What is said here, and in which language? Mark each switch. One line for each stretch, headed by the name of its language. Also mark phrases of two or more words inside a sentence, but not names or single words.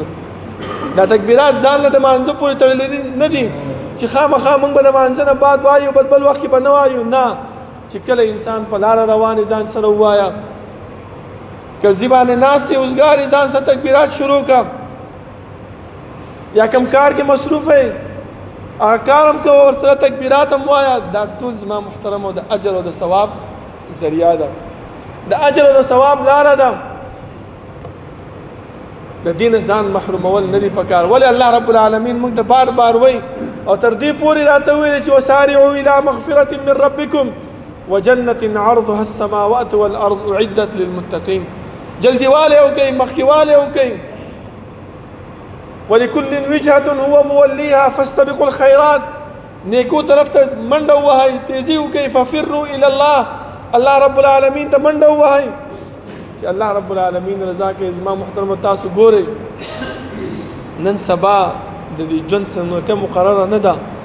Pashto: دا تکبیرات ځان له د مانځه پورې تړلي نه دي چې خامخا موږ به د مانځه نه بعد وایو بل وخت کې به نه وایو، نه، چې کله انسان په لاره روان ځان سره ووایه، که زیبانې ناست یې اوزګار ځان سره تکبیرات شروع کړه، یا کم کار کې مصروف یې هغه کار هم کوه ورسره تکبیرات هم وایه. دا ټول زما محترمو د اجر او د ثواب ذریعه ده، د اجر او د ثواب لاره ده. د دین ځان محرومول نه دي پکار. ولې
Arabic: الله رب العالمین
Pashto: موږ ته بار بار وایي او تر دې پورې راته ویلي چې
Arabic: وسارعوا الى مغفرة من ربکم وجنة عرضها السماوات والارض اعدت للمتقین.
Pashto: جلدی والے وکئ، مخکې والے وکئ.
Arabic: ولكل وجهة هو موليها فاستبقوا الخيرات.
Pashto: نیکو طرف ته منډه ووهئ، تیزي وکئ.
Arabic: ففروا الى الله، الله رب العالمین
Pashto: ته منډه ووهئ چې
Arabic: الله رب العالمین
Pashto: رضا کوي. زما محترمو تاسو ګورئ نن سبا د دې ژوند څه نیټه مقرره نه ده.